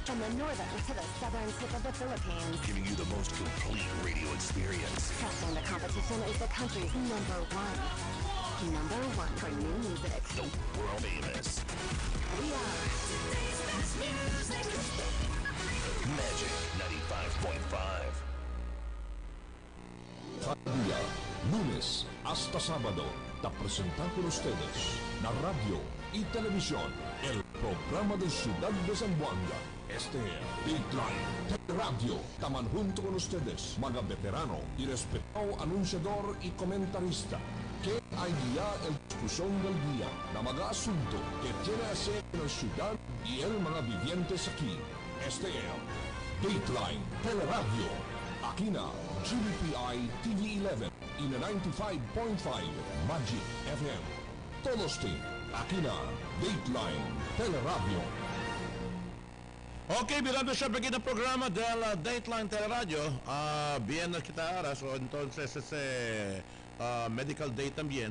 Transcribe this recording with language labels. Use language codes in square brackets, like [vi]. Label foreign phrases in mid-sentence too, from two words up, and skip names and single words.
[en] From the northern to the southern tip of the Philippines. giving you the most complete radio experience. Trusting the competition is the country's number one. Number one for new music. The world famous We are Magic 95.5. [cbk] Cada día, lunes hasta sábado, te presentamos con ustedes la radio y televisión, el programa de Ciudad de Zamboanga. Este es Dateline Radio. Taman junto con ustedes, mga veterano y respetado anunciador y comentarista, que hay guía el discusión del día na mga asunto que tiene hacer en la ciudad y el mga vivientes aquí. Este es Dateline Radio. Aquí na gbpitv11 y na 95.5 Magic FM. Todos aquí na Dateline Teleradio. Ok, mirando siempre aquí el programa de la Dateline Teleradio. Bien kita ahora, so entonces ese [en] medical day [cbk] también.